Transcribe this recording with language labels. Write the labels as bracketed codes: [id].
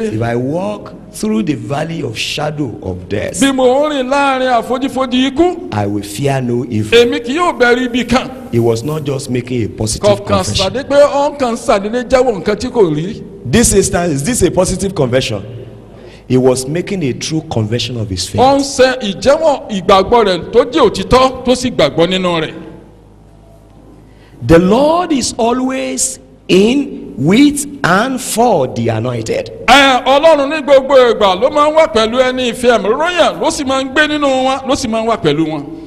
[en] if I walk through the valley of shadow of death, [yo] bí mo ń rìn láàrin àfojífojì ikú [en] I will fear no evil. [yo] èmi kì yóò bẹ̀rù ibi kan. [en] He was not just making a positive [yo] kọ̀ọ̀kan [en] confession. [yo] sàdé pé ọ̀kan sàdédé jẹ́wọ́ nǹkan tí kò rí. [en] This instance, is this a positive confession? He was making a true confession of his [yo] ó [en] faith. [yo] ń ṣe ìjẹ́wọ́ ìgbàgbọ́ rẹ̀ tó jẹ́ òtítọ́ tó sì gbàgbọ́ nínú rẹ̀. [en] The Lord is always in, with, and for the anointed. [yo] Ọlọ́run ní gbogbo ìgbà ló máa ń wà pẹ̀lú ẹni ìfẹ́ ẹ̀mí ròyìn ló sì máa ń gbé nínú wọn ló sì máa ń wà pẹ̀lú wọn.